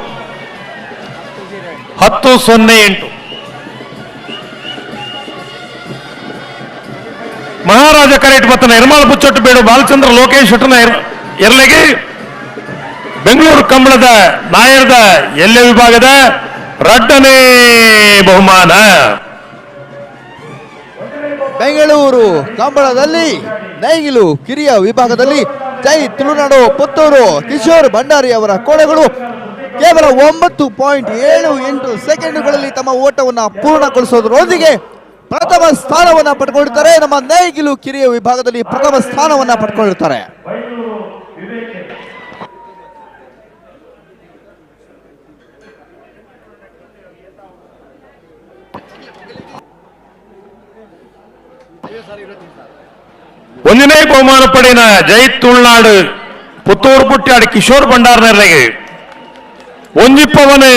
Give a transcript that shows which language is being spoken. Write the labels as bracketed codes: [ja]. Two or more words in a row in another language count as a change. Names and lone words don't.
[tcy] 1008 ಮಹಾರಾಜ ಕರೆಕ್ಟ್ ಬತ್ತನ ಎರ್ಮಾಳ ಪುಚ್ಚೊಟ್ಟು ಬೇಡು ಬಾಲಚಂದ್ರ ಲೋಕೇಶ್ ಶೆಟ್ಟನ ಎರಲೆಗೆ ಬೆಂಗಳೂರು ಕಂಬಳದ ನಾಯರ್ದ ಎಲ್ಲೆ ವಿಭಾಗದ 2ನೇ ಬಹುಮಾನ [kn] ಬೆಂಗಳೂರು ಕಂಬಳದಲ್ಲಿ ನೇಗಿಲು ಕಿರಿಯ ವಿಭಾಗದಲ್ಲಿ ಜೈ ತುಳುನಾಡು ಪುತ್ತೂರು ಕಿಶೋರ್ ಭಂಡಾರಿ ಅವರ ಕೋಣೆಗಳು ಕೇವಲ 9.78 ಸೆಕೆಂಡುಗಳಲ್ಲಿ ತಮ್ಮ ಓಟವನ್ನು ಪೂರ್ಣಗೊಳಿಸೋದ್ರೊಂದಿಗೆ ಪ್ರಥಮ ಸ್ಥಾನವನ್ನ ಪಡ್ಕೊಂಡಿರ್ತಾರೆ. ನಮ್ಮ ನೇಗಿಲು ಕಿರಿಯ ವಿಭಾಗದಲ್ಲಿ ಪ್ರಥಮ ಸ್ಥಾನವನ್ನ ಪಡ್ಕೊಂಡಿರ್ತಾರೆ. [tcy] ಒಂದನೇ ಬಹುಮಾನ ಪಡೆಯಿನ ಜೈ ತುಳುನಾಡು ಪುತ್ತೂರು ಪುಟ್ಟಾಡಿ ಕಿಶೋರ್ ಭಂಡಾರನೆರಗೆ ಒಂಜಿಪ್ಪವನೇ